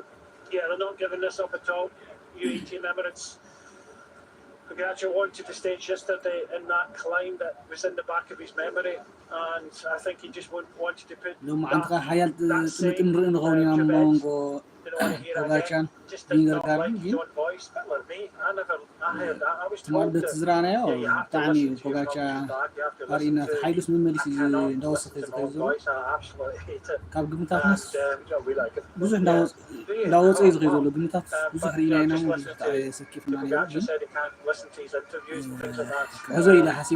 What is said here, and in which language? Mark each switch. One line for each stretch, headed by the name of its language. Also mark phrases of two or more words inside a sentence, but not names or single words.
English: Yeah, they're not giving this up at all. UAE Team Emirates. Pogačar wanted to stage yesterday in that climb that was in the back of his memory, and I think he just wanted to put that same trajectory
Tigrinya: Pogacar, Vingegaard ግን ትማል በትዝራናዮ ብጣዕሚ ፖጋቻር ኣርእና ሓይሉስ መመሊስ እንዳወሰኸ ዝኸይድ ዘሎ ካብ ግምታትነስ ብዙሕ እንዳወፀ እዩ ዝኸይድ ዘሎ ግምታት ብዙሕ ርኢና ኢና ሞ ብዙሕ ሰኪፍና ነይሩ ግን ሕዞ ኢላ ሓሲበ